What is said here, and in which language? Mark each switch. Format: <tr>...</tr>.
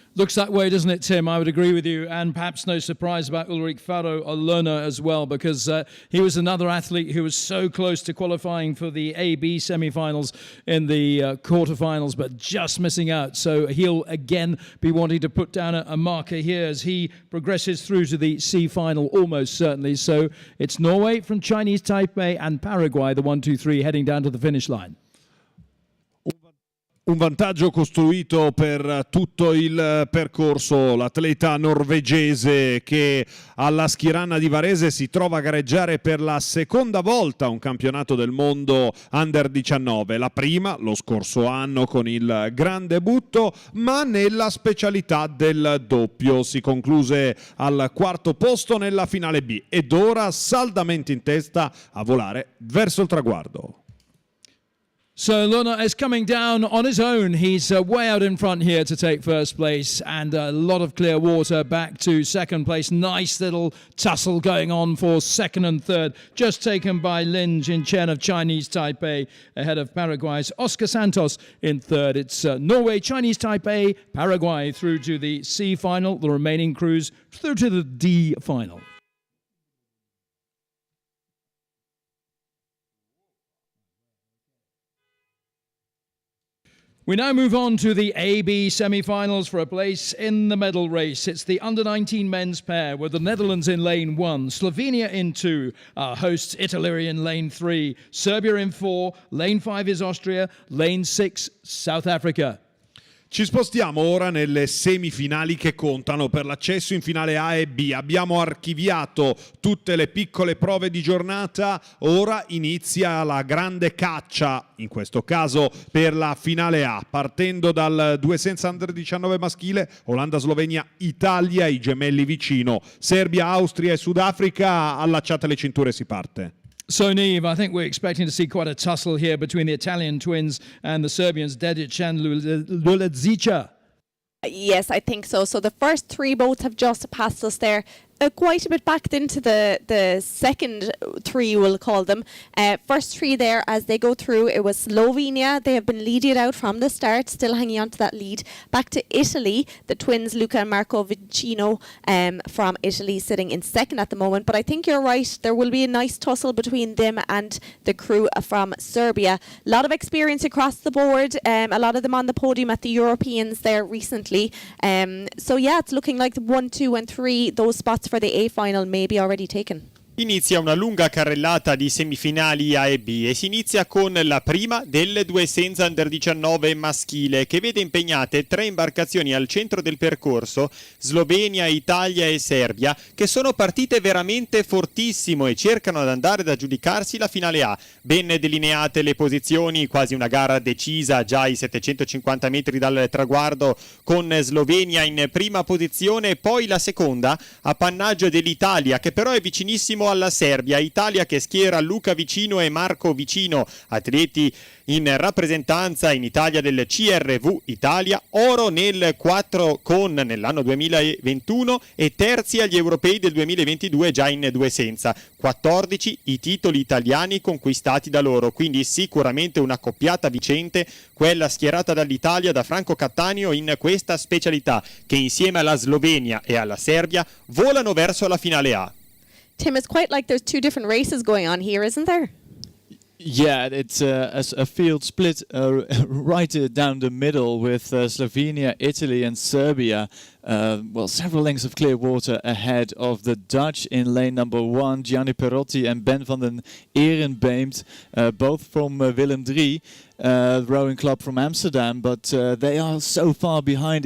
<en>Looks that way, doesn't it, Tim? I would agree with you, and perhaps no surprise about Ulrich Faro Lerner as well, because he was another athlete who was so close to qualifying for the AB semi-finals in the quarterfinals, but just missing out. So he'll again be wanting to put down a marker here as he progresses through to the C final, almost certainly. So it's Norway from Chinese Taipei and Paraguay, the 1, 2, 3, heading down to the finish line.</en> <it>Un vantaggio costruito per tutto il percorso. L'atleta norvegese che alla Schiranna di Varese si trova a gareggiare per la seconda volta un campionato del mondo under 19. La prima lo scorso anno con il gran debutto, ma nella specialità del doppio. Si concluse al 4° posto nella finale B ed ora saldamente in testa a volare verso il traguardo.</it> <en>So Lerner is coming down on his own. He's way out in front here to take first place, and a lot of clear water back to second place. Nice little tussle going on for second and third, just taken by Lin Chen of Chinese Taipei ahead of Paraguay's Oscar Santos in third. It's Norway, Chinese Taipei, Paraguay through to the C final, the remaining crews through to the D final. We now move on to the AB semi-finals for a place in the medal race. It's the under-19 men's pair with the Netherlands in lane 1, Slovenia in 2, our hosts Italy in lane 3, Serbia in 4, lane 5 is Austria, lane 6 South Africa.</en> <it>Ci spostiamo ora nelle semifinali che contano per l'accesso in finale A e B. Abbiamo archiviato tutte le piccole prove di giornata, ora inizia la grande caccia, in questo caso per la finale A, partendo dal 2 senza under 19 maschile, Olanda, Slovenia, Italia, i gemelli vicino, Serbia, Austria e Sudafrica, allacciate le cinture, si parte.</it> <en>So, Neve, I think we're expecting to see quite a tussle here between the Italian twins and the Serbians, Dedic and Lulezica. Yes, I think so. So the first three boats have just passed us there. Quite a bit back into the second three, we'll call them. First three there, as they go through, it was Slovenia. They have been leading out from the start, still hanging on to that lead. Back to Italy, the twins Luca and Marco Vicino from Italy sitting in second at the moment. But I think you're right, there will be a nice tussle between them and the crew from Serbia. A lot of experience across the board, a lot of them on the podium at the Europeans there recently. So yeah, it's looking like the 1, 2 and 3, those spots for the A final may be already taken.</en> <it>Inizia una lunga carrellata di semifinali A e B e si inizia con la prima delle 2 senza under 19 maschile, che vede impegnate 3 imbarcazioni al centro del percorso, Slovenia, Italia e Serbia, che sono partite veramente fortissimo e cercano ad andare ad aggiudicarsi la finale A. Ben delineate le posizioni, quasi una gara decisa già ai 750 metri dal traguardo, con Slovenia in prima posizione, poi la seconda appannaggio dell'Italia, che però è vicinissimo alla Serbia. Italia che schiera Luca Vicino e Marco Vicino, atleti in rappresentanza in Italia del CRV Italia, oro nel 4 con nell'anno 2021 e terzi agli europei del 2022 già in 2 senza. 14 i titoli italiani conquistati da loro, quindi sicuramente una coppiata vincente quella schierata dall'Italia, da Franco Cattaneo, in questa specialità, che insieme alla Slovenia e alla Serbia volano verso la finale A.</it> <en>Tim, it's quite like there's two different races going on here, isn't there? Yeah, it's a field split right down the middle with Slovenia, Italy and Serbia. Several lengths of clear water ahead of the Dutch in lane number 1, Gianni Perotti and Ben van den Ehrenbeemt, both from Willem III, rowing club from Amsterdam, but they are so far behind.</en>